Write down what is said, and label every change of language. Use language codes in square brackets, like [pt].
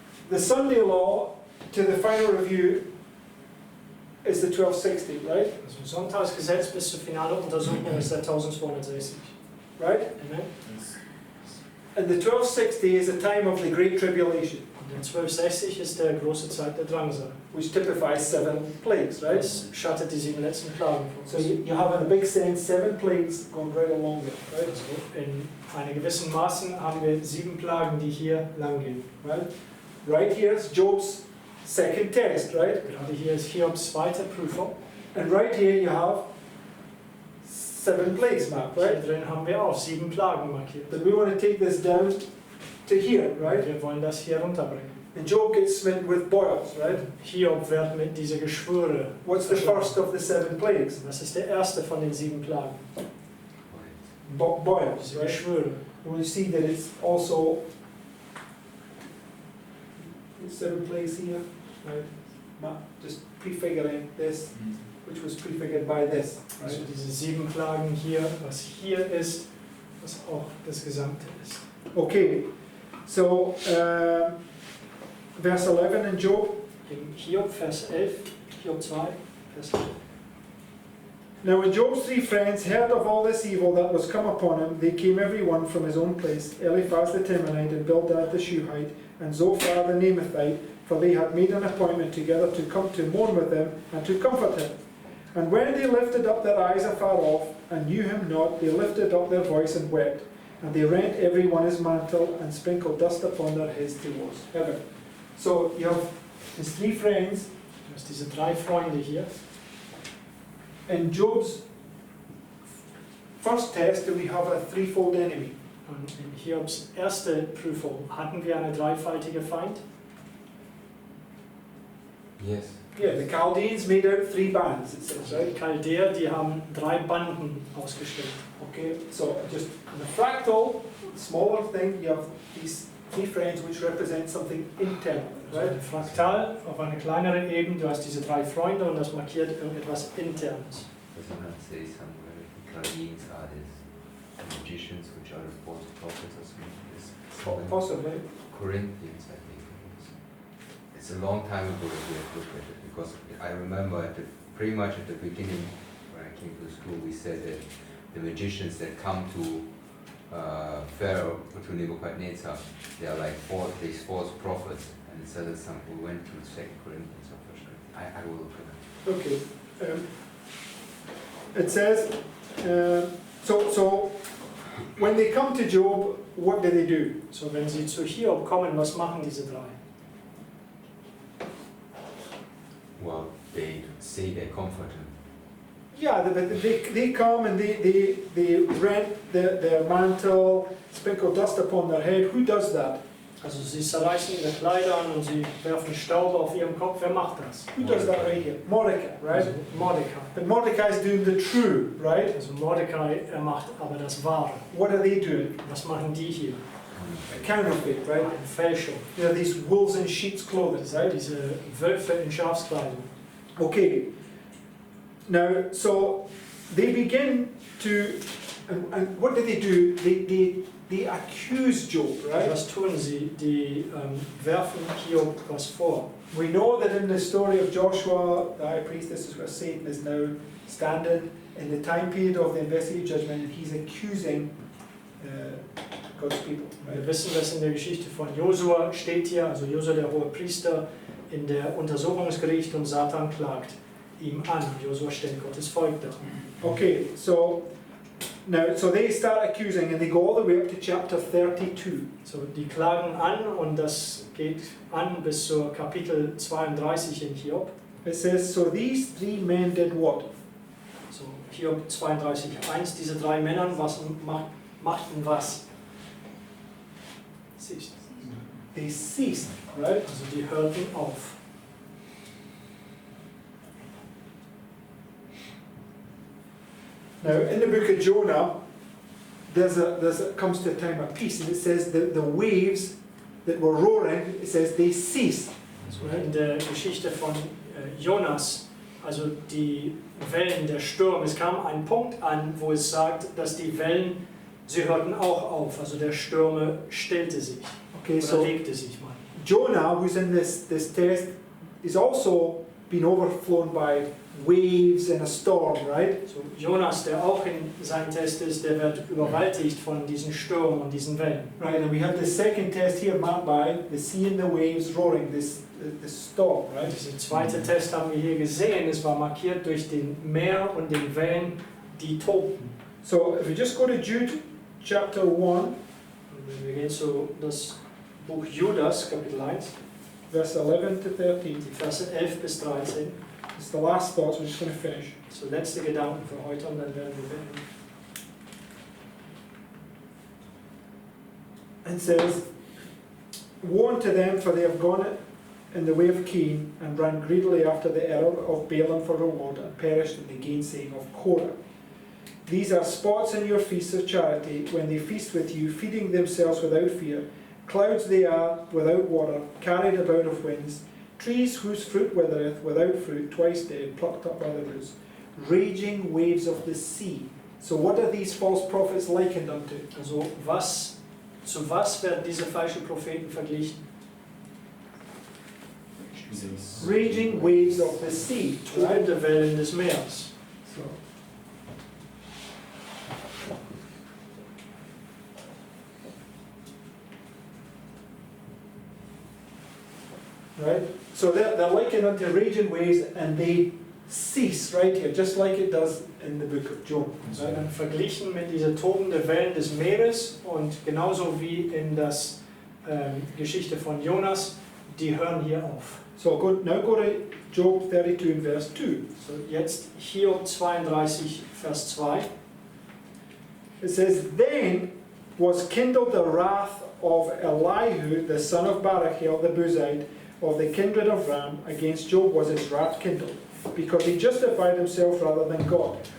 [en] The Sunday law to the final review is the 1260, right? [de] Also Sonntagsgesetz bis zur finale Untersuchung ist der 1260. [en] Right? Amen. And the 1260 is a time of the Great Tribulation, [de] Und der 1260 ist der große Zeit der Drangsal. [en] which typifies 7 plagues, right? [de] Das schattet die 7 letzten Plagen [en] So [de] vor. [en] you have in a big sense 7 plagues going right along there, right? [de] Also in einer gewissen Maßen haben wir 7 Plagen, die hier lang gehen. [en] Right? Right here is Job's second test, right? [de] Gerade hier ist Hiobs zweite Prüfung. [en] And right here you have 7 plagues marked, [de] Hier [en] right? [de] drin haben wir auch 7 Plagen markiert. [en] But we want to take this down to here, right? [de] Wir wollen das hier runterbringen. [en] And Job gets smitten with boils, right? [de] Hiob wird mit dieser Geschwüre. [en] What's the first of the 7 plagues? [de] Das ist der erste von den 7 Plagen. [en] Boils, [de] Diese [en] right? [de] Geschwüre. [en] And we see that it's also 7 plagues here, right? Just prefiguring this, which was prefigured by this, [de] Also [en] right? [de] diese 7 Plagen hier, was hier ist, was auch das Gesamte ist. [en] Okay, so verse 11 in Job. [de] Im Hiob, Vers 11, Hiob 2, Vers 11. [en] Now when Job's 3 friends heard of all this evil that was come upon him, they came every one from his own place, Eliphaz the Temanite, and Bildad the Shuhite, and Zophar the Naamathite, for they had made an appointment together to come to mourn with him, and to comfort him. And when they lifted up their eyes afar off, and knew him not, they lifted up their voice and wept. And they rent every one his mantle, and sprinkled dust upon their heads towards heaven. So you have his 3 friends. [de] Du hast diese 3 Freunde hier. [en] In Job's first test, we have a threefold enemy. [de] Und in Hiobs erste Prüfung hatten wir eine dreifaltige Feind. [en] Yes. Yeah, the Chaldeans made out 3 bands, it says, [de] Also [en] right? [de] die Chaldäer, die haben 3 Banden ausgestellt. [en] Okay, so just in the fractal, smaller thing, you have these 3 friends which represent something internal, [de] Also [en] right? [de] ein Fraktal auf einer kleineren Ebene, du hast diese 3 Freunde und das markiert irgendetwas Internes. [en] Does it not say somewhere the Chaldeans are the magicians which are the false prophets or something? Possibly. Corinthians, I think it was. It's a long time ago that we have looked at it, because I remember pretty much at the beginning, when I came to school, we said that the magicians that come to Pharaoh, to Nebuchadnezzar, they are like these false prophets, and it says that we went to 2 Corinthians or 1 Corinthians. I will look at it. It says, so when they come to Job, what do? [de] So, wenn sie zu Hiob kommen, was machen diese 3? [en] Well, they say they comfort him. Yeah, they come and they rent their mantle, sprinkle dust upon their head. Who does that? [de] Also sie zerreißen ihre Kleider an und sie werfen Staub auf ihrem Kopf. Wer macht das? [en] Who does that right here? Mordecai, right? [de] Also Mordecai. [en] But Mordecai is doing the true, right? [de] Also Mordecai, er macht aber das Wahre. [en] What are they doing? [de] Was machen die hier? [en] A counterfeit, right? [de] Eine Fälschung. [en] You know, these wolves in sheep's clothing, [de] Das sind [en] right? [de] diese Wölfe in Schafskleidung. [en] Okay. Now, so they begin to, and what do? They accuse Job, right? [de] Was tun sie? Die werfen Hiob was vor. [en] We know that in the story of Joshua, the high priest, this is where Satan is now standing in the time period of the investigative judgment, and he's accusing God's people. [de] Wir [en] Right? [de] wissen, dass in der Geschichte von Josua steht hier, also Josua der hohe Priester, in der Untersuchungsgericht und Satan klagt ihm an. Josua stellt Gottes Volk dar. [en] Okay, so now, so they start accusing, and they go all the way up to chapter 32. [de] So, die klagen an und das geht an bis zur Kapitel 32 in Hiob. [en] It says, so these 3 men did what? [de] So, Hiob 32,1, diese 3 Männer machten was? Siehst du? [en] They ceased, right? [de] Also die hörten auf. [en] Now, in the book of Jonah, comes to a time of peace, and it says the waves that were roaring, it says they ceased. [de] In der Geschichte von Jonas, also die Wellen, der Sturm, es kam ein Punkt an, wo es sagt, dass die Wellen, sie hörten auch auf, also der Sturm stillte sich, [en] Okay, [de] oder [en] so [de] legte sich mal. [en] Jonah, who's in this test, is also been overflown by waves and a storm, right? [de] So, Jonas, der auch in seinem Test ist, der wird überwältigt von diesen Stürmen und diesen Wellen. [en] Right, and we have the second test here marked by the sea and the waves roaring, this storm, right? [de] Dieser zweite Test haben wir hier gesehen, es war markiert durch den Meer und den Wellen, die tobten. [en] So if we just go to Jude chapter 1, [de] Und wir gehen zu das Buch Judas, Kapitel 1, [en] verse 11 to 13. [de] die Verse 11 bis 13. [en] It's the last thoughts, we're just going to finish. [de] So letzte Gedanken für heute und dann werden wir beenden. [en] It says, woe unto them, for they have gone in the way of Cain, and ran greedily after the error of Balaam for reward, and perished in the gainsaying of Korah. These are spots in your feasts of charity, when they feast with you, feeding themselves without fear. Clouds they are, without water, carried about of winds, trees whose fruit withereth, without fruit, twice dead, plucked up by the roots, raging waves of the sea. So what are these false prophets likened unto? [de] Also zu was werden diese falschen Propheten verglichen? [en] Raging waves of the sea. Right? [de] Tobende Wellen des Meeres. [en] So. Right? So they're likened unto raging waves, and they cease right here, just like it does in the book of Job. [de] So dann verglichen mit diese tobenden Wellen des Meeres und genauso wie in das Geschichte von Jonas, die hören hier auf. [en] So now go to Job 32 and verse 2. [de] So jetzt Hiob 32, Vers 2. [en] It says, Then was kindled the wrath of Elihu, the son of Barachel the Buzite, of the kindred of Ram, against Job was his wrath kindled, because he justified himself rather than God.